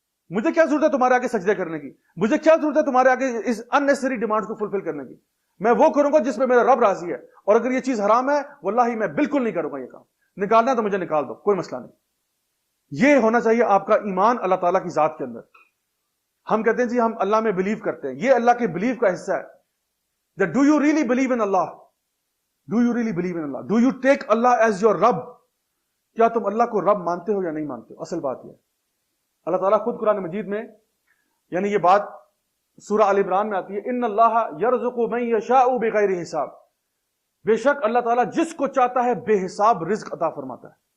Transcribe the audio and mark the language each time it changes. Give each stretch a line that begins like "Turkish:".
Urdu: مجھے کیا ضرورت ہے تمہارے آگے سجدے کرنے کی؟ مجھے کیا ضرورت ہے تمہارے آگے اس اننیسری ڈیمانڈ کو فلفل کرنے کی؟ میں وہ کروں گا جس میں میرا رب راضی ہے. اور اگر یہ چیز حرام ہے, واللہ میں بالکل نہیں کروں گا یہ کام. نکالنا ہے تو مجھے نکال دو, کوئی مسئلہ نہیں. یہ ہونا چاہیے آپ کا ایمان اللہ تعالیٰ کی ذات کے اندر. ہم کہتے ہیں جی ہم اللہ میں بلیو کرتے ہیں, یہ اللہ کے بلیو کا حصہ ہے.
English: That do you really believe in Allah? Do you really believe in Allah? Do you take Allah as your رب?
Urdu: کیا تم اللہ کو رب مانتے ہو یا نہیں مانتے ہو؟ اصل بات یہ ہے. اللہ تعالیٰ خود قرآن مجید میں یعنی یہ بات سورہ آل عمران میں آتی ہے,
Arabic: ان اللہ یرزق من یشاء بغیر حساب.
Urdu: بے شک اللہ تعالیٰ جس کو چاہتا ہے بے حساب رزق عطا فرماتا ہے.